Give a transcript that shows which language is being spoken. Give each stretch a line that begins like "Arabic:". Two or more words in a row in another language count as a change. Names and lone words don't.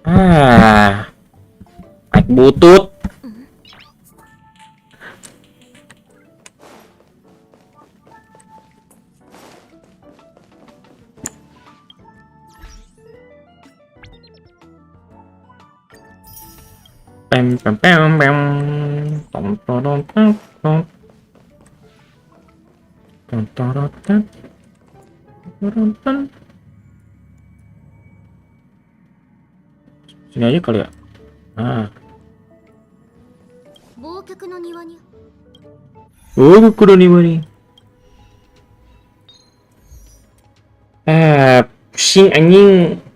Indonesian: Naik butut. Pem pem pem pem. Tom tom tom tom. Tom tom tom. Tom tom. Sini aja kali ya. Oh, kudu nih nih. Pusing anjing.